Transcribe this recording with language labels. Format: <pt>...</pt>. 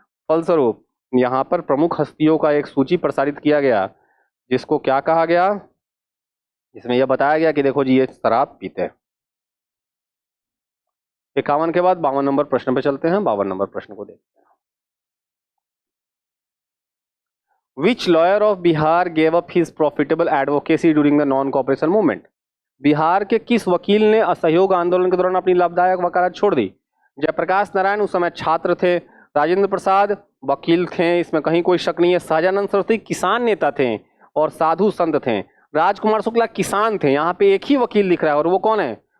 <hi>फलस्वरूप यहाँ पर प्रमुख हस्तियों का एक सूची प्रसारित किया गया, जिसको क्या कहा गया? जिसमें यह बताया गया कि देखो जी, ये शराब पीते हैं। 51 के बाद 52 नंबर प्रश्न पे चलते हैं। 52 नंबर प्रश्न को देखते हैं।</hi> <en>Which lawyer of Bihar gave up his profitable advocacy during the non-cooperation movement?</en> <hi>Bihar के किस वकील ने असहयोग आंदोलन के दौरान अपनी लाभदायक वकालत छोड़ दी? जयप्रकाश नारायण उस समय छात्र थे, राजेंद्र प्रसाद वकील थे, इसमें कहीं कोई शक नहीं है, सहजानंद सरस्वती किसान नेता थे और साधु संत थे, राजकुमार शुक्ला किसान थे। यहाँ पे एक ही वकील लिख रहा है, और वो कौन है?</hi>